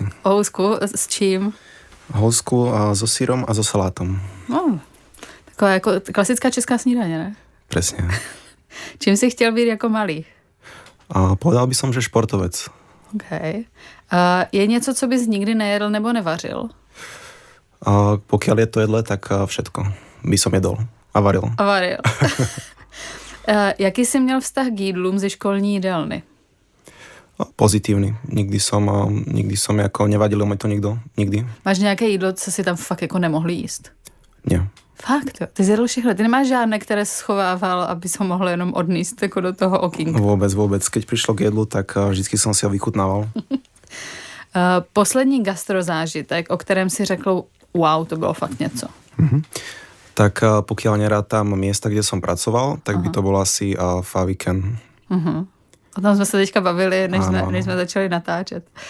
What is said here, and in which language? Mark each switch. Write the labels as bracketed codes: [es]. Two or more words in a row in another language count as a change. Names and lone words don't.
[cs] Housku s čím? [sk] Housku so sírom a so salátom. [cs] No, taková jako klasická česká snídaně, ne? [sk] Presne. [cs] Čím jsi chtěl být jako malý? [sk] Povedal by som, že športovec. Okay. [cs] Je něco, co bys nikdy nejedl nebo nevařil? [sk] Pokiaľ je to jedle, tak všetko by som jedol a varil. A varil. [cs] Jaký jsi měl vztah k jídlům ze školní jídelny? [sk] Pozitívny. Nikdy som jako nevadilo mi to nikdo. Nikdy. [cs] Máš nějaké jídlo, co si tam fakt jako nemohl jíst? [sk] Nie. Fakt, jo. Ty zjedl všechno. Ty nemáš žádné, které schovával, aby som mohl jenom odníst jako do toho okýnka. Vôbec. Keď prišlo k jedlu, tak vždycky som si ho vychutnával. [cs] Poslední gastrozážitek, o kterém si řekl, wow, to bylo fakt něco. [sk] Tak pokiaľ nerátam miesta, kde som pracoval, tak by to bolo asi Faviken. [cs] O tom jsme se teďka bavili, než jsme začali natáčet.